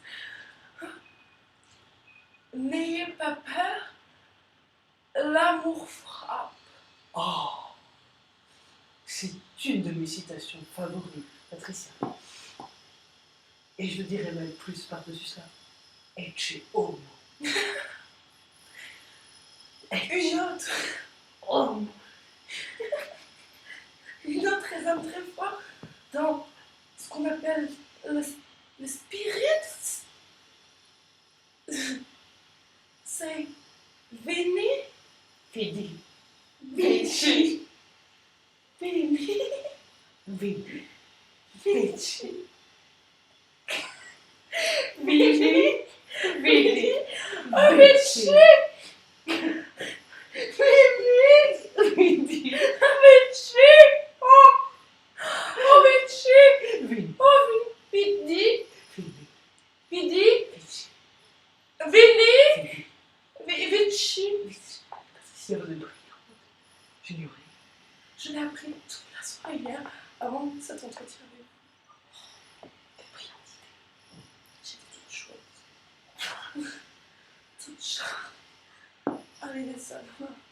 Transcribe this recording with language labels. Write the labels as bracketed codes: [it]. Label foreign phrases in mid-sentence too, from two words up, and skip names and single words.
[fr] N'ayez pas peur, l'amour frappe. Oh, c'est une de mes citations favorites, Patricia. Et je dirais même plus par-dessus ça. [la] Ecce homo. [fr] Une autre. Homo. Une autre résonne très fort dans ce qu'on appelle le spirit. C'est Veni, [la] Vidi. Vici, Veni, Vidi. Vici, Vidi. Vidi. Vici, Veni, Vidi. Vici, oh Vici, Vidi. oh Vidi, Vidi. Vidi, Vici. Veni, Vidi. Vici. [fr] Patricia, vous êtes brillante. J'ignorais. Je l'ai appris toute la soirée hier avant cet entretien avec vous. Quelle brillante idée. J'ai dit toutes choses. Toutes choses. Allez, les savoir.